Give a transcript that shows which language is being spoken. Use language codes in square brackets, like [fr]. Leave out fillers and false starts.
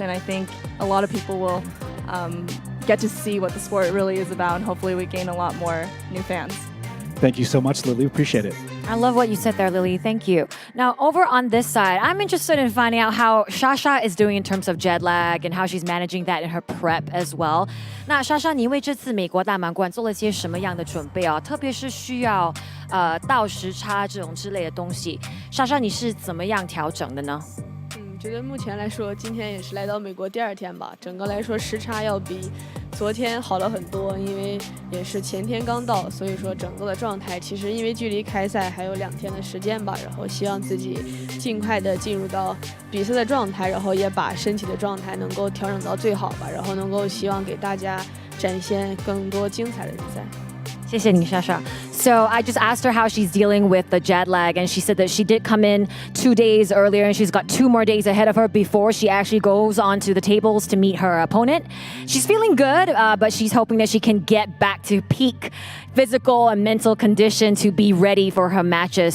[en] And I think a lot of people will get to see what the sport really is about, and hopefully we gain a lot more new fans. Thank you so much, Lily. Appreciate it. I love what you said there, Lily. Thank you. Now, over on this side, I'm interested in finding out how Shasha is doing in terms of jet lag and how she's managing that in her prep as well. [zh] 那莎莎，你为这次美国大满贯做了些什么样的准备啊？特别是需要倒时差这种之类的东西，莎莎你是怎么样调整的呢？觉得目前来说，今天也是来到美国第2天吧，整个来说时差要比昨天好了很多，因为也是前天刚到，所以说整个的状态其实因为距离开赛还有2天的时间吧，然后希望自己尽快的进入到比赛的状态，然后也把身体的状态能够调整到最好吧，然后能够希望给大家展现更多精彩的比赛。谢谢你，莎莎。 [en] So I just asked her how she's dealing with the jet lag, and she said that she did come in 2 days earlier, and she's got 2 more days ahead of her before she actually goes onto the tables to meet her opponent. She's feeling good, but she's hoping that she can get back to peak physical and mental condition to be ready for her matches.